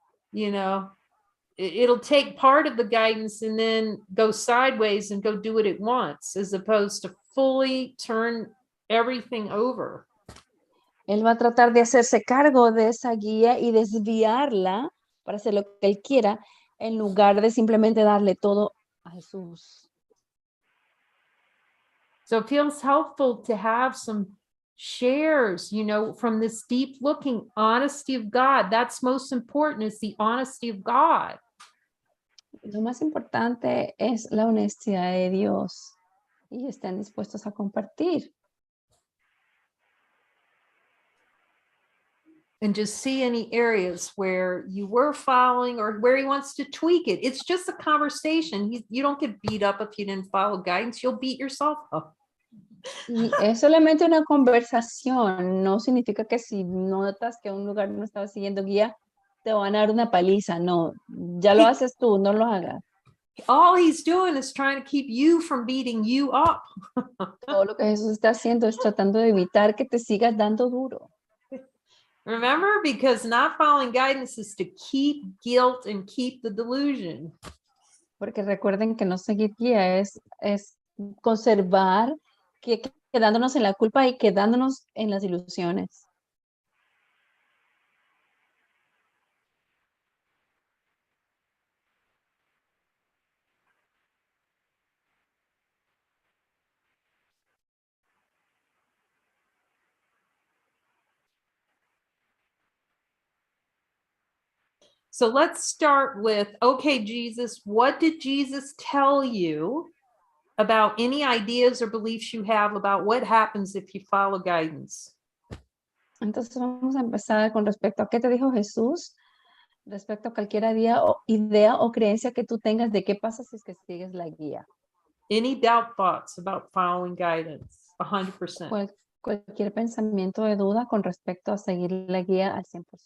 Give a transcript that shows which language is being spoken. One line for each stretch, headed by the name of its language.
English: You know, it'll take part of the guidance and then go sideways and go do what it wants, as opposed to fully turn everything over.
Spanish: Él va a tratar de hacerse cargo de esa guía y desviarla para hacer lo que él quiera, en lugar de simplemente darle todo a Jesús.
English: So it feels helpful to have some shares, you know, from this deep looking honesty of God. That's most important, is the honesty of God.
Spanish: Lo más importante es la honestidad de Dios y están dispuestos a compartir.
English: And just see any areas where you were following or where he wants to tweak it. It's just a conversation. You don't get beat up if you didn't follow guidance. You'll beat yourself up.
Spanish: Y es solamente una conversación, no significa que si notas que un lugar no estaba siguiendo guía, te van a dar una paliza. No, ya lo haces tú, no lo hagas.
English: All he's doing is trying to keep you from beating you up.
Spanish: Todo lo que Jesús está haciendo es tratando de evitar que te sigas dando duro.
English: Remember, because not following guidance is to keep guilt and keep the delusion.
Spanish: Porque recuerden que no seguir guía es conservar, quedándonos en la culpa y quedándonos en las ilusiones.
English: So let's start with, okay, Jesus, what did Jesus tell you about any ideas or beliefs you have about what happens if you follow guidance?
Spanish: Entonces vamos a empezar con respecto a qué te dijo Jesús, respecto a cualquier idea o creencia que tú tengas de qué pasa si es que sigues la guía.
English: Any doubt thoughts about following guidance? 100%.
Spanish: Cualquier pensamiento de duda con respecto a seguir la guía al 100%.